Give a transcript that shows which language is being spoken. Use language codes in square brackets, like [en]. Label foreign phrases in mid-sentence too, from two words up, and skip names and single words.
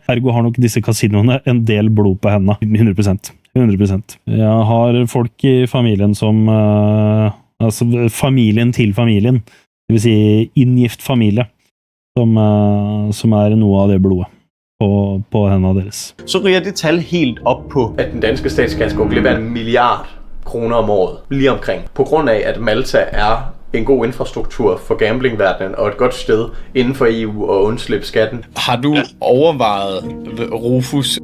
[no] Ergo har nok disse kasinoene en del blod på hendene. 100%. Jeg har folk i familien som... altså familien til familien. Det vil si inngift familie. Som er noe av det blodet. På hendene deres. [da] Så ryger det tal helt op på, at den danske statskasse går glip af 1 milliard kroner om året, lige omkring. På grund af, at Malta er en god infrastruktur for gamblingverdenen og et godt sted inden for EU og undslippe skatten. Har du overvejet Rufus?